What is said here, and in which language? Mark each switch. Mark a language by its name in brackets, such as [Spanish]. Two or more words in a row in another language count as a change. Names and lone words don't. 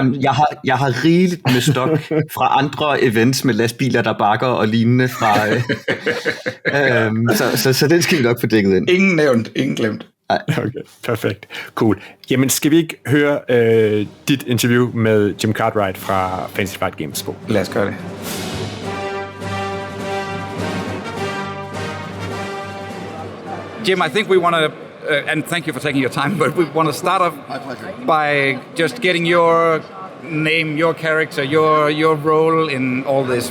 [Danish] Jamen, jeg har rigeligt med stok fra andre events med lastbiler, der bakker og lignende fra... så den skal vi nok få dækket ind. Ingen nævnt, ingen glemt. Okay, perfekt. Cool. Jamen, skal vi ikke høre dit interview med Jim Cartwright fra Fantasy Flight Games på? Lad os gøre det. [English] Jim, I think we want to, and thank you for taking your time, but we want to start off by just getting your name, your character, your role in all this.